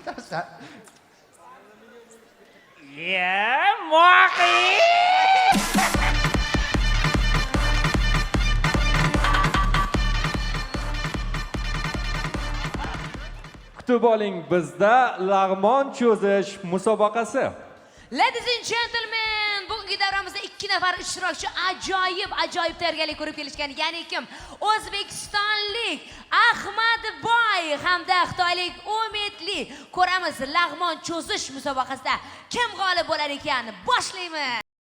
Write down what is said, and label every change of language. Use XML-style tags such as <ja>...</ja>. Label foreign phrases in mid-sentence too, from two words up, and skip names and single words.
<uz>Mog'i. Kutib oling, bizda lag'mon cho'zish musobaqasi.</uz> <en>Ladies and gentlemen,</en> <uz>bugungi davramizda 2 nafar ishtirokchi ajoyib tayyorgarlik ko'rib kelishgan. Ya'ni kim? O'zbekistonlik Ahmadboy hamda xitoylik Umidli. Ko'ramiz lag'mon cho'zish musobaqasida kim g'olib bo'lar ekan. Boshlaymiz.</uz>